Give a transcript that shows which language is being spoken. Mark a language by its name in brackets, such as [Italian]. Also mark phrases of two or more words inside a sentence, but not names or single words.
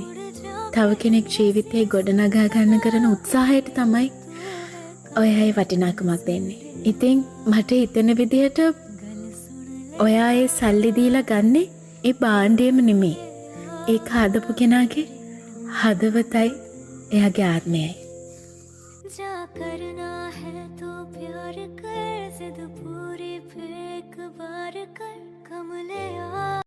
[Sinhala] තව කෙනෙක් ජීවිතේ ගොඩනගා ගන්න කරන උත්සාහයට තමයි ඔයා ඒ වටිනාකමක් දෙන්නේ. ඉතින් මට හිතෙන විදිහට ඔයා ඒ සල්ලි දීලා ගන්නේ ඒ භාණ්ඩයම නෙමෙයි. ඒක හදපු කෙනාගේ හදවතයි එයාගේ ආත්මයයි. [Hindi] जा करना है तो प्यार कर जिद पूरी फिर एक बार कर कमले आ